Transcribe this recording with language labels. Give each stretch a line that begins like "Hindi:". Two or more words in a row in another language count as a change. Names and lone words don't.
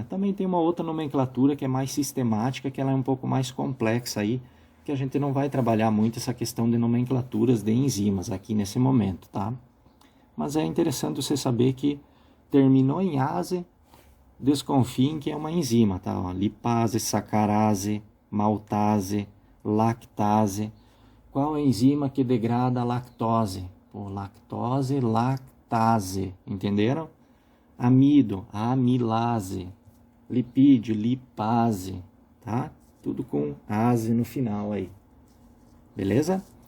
Portuguese: Também tem uma outra nomenclatura que é mais sistemática, que ela é um pouco mais complexa aí, que a gente não vai trabalhar muito essa questão de nomenclaturas de enzimas aqui nesse momento, tá? Mas é interessante você saber que terminou em ase, desconfiem que é uma enzima, tá? Ó, lipase, sacarase, maltase, lactase. Qual é a enzima que degrada a lactose? Pô, lactose, lactase, entenderam? Amido, amilase, lipídio, lipase, tá? Tudo com ase no final aí, beleza?